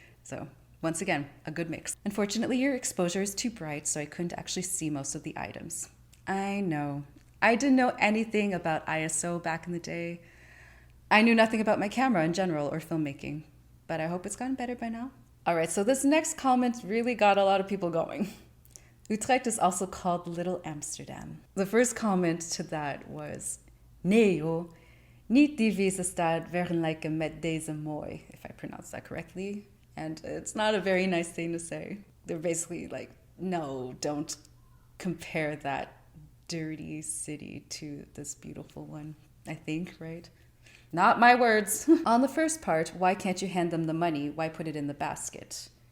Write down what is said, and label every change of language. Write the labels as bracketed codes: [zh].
[en] So once again, a good mix. Unfortunately, your exposure is too bright, so I couldn't actually see most of the items. I know. I didn't know anything about ISO back in the day. I knew nothing about my camera in general or filmmaking, but I hope it's gotten better by now. All right, so this next comment really got a lot of people going. Utrecht is also called Little Amsterdam. The first comment to that was, [nl] Nee joh, niet die vieze stad vergelijken met deze mooi, [en] if I pronounce that correctly. And it's not a very nice thing to say. They're basically like, no, don't compare that dirty city to this beautiful one, I think, right? Not my words. On the first part, why can't you hand them the money? Why put it in the basket?